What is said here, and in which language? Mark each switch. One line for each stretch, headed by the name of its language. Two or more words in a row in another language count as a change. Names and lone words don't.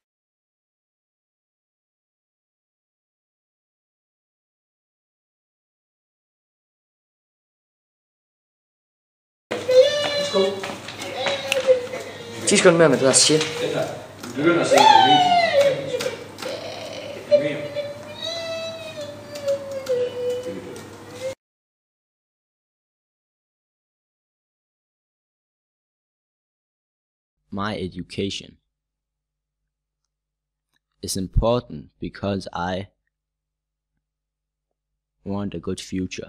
Danish: Værsgo. 10 sekunder mere med det der shit. Vi begynder at se på videoen.
English: My education is important because I want a good future.